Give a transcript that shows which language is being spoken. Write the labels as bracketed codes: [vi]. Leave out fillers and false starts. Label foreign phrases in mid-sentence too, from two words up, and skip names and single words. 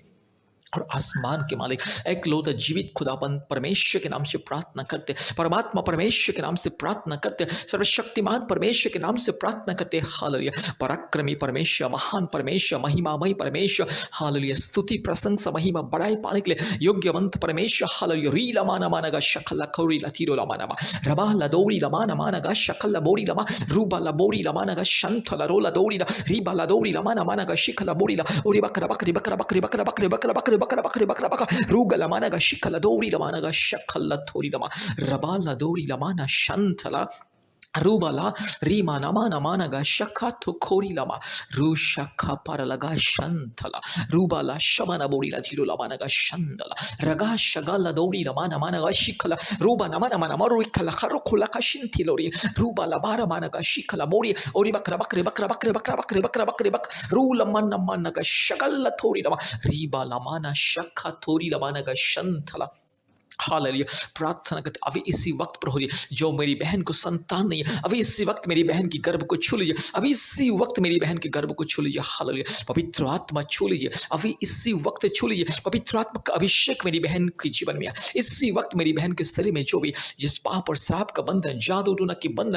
[hi] और आसमान के मालिक एकलौता जीवित खुदाबंद परमेश्वर के नाम से प्रार्थना करते परमात्मा परमेश्वर के नाम से प्रार्थना करते सर्वशक्तिमान परमेश्वर के नाम से प्रार्थना करते हालेलुया पराक्रमी परमेश्वर महान परमेश्वर महिमामय परमेश्वर हालेलुया स्तुति प्रशंसा महिमा बढ़ाई पाने के लिए योग्यवंत परमेश्वर हालेलुया री लमाना मानगा शकला खौरी लतीरो लमाना रबा लदौरी लमाना मानगा शकला बोरी लमा रूबा लबोरी लमानगा शंथ लरोला दौरी रीबा लदौरी लमाना मानगा शिखला बोरी ला ओरी बकरा बकरी बकरा बकरी बकरा बकरी बकरा बकरी बकरा बकरी बकरा बकरा रूगा लमानगा शिखला दौरी लमानगा शकला थोरी लमा रबा लदौरी लमाना शंथला रूबाला रीमा नमा नमानगा शखा तो खोरी लमा रू शखा पर लगा शंथला रूबाला शमना बोरी ला धीरो लमानगा शंदला रगा शगा लदौरी लमा नमानगा शिखला रूबा नमा नमा नमा रुखला खरो खुला खशिंथी लोरी रूबाला बारा मानगा शिखला मोरी ओरी बकरा बकरे बकरा बकरे बकरा बकरे बकरा बकरे बक रू लमन नमानगा शगल थोरी लमा रीबा लमाना शखा थोरी लमानगा शंथला हालेलुया प्रार्थना करते अभी इसी वक्त प्रभु जी जो मेरी बहन को संतान नहीं है अभी इसी वक्त मेरी बहन की गर्भ को छू लीजिए अभी इसी वक्त मेरी बहन के गर्भ को छू लीजिए हालेलुया पवित्र आत्मा छू लीजिए अभी इसी वक्त छू लीजिए पवित्र आत्मा का अभिषेक मेरी बहन के जीवन में है इसी वक्त मेरी बहन के शरीर में जो भी जिस पाप और श्राप का बंधन जादू टूना के बंधन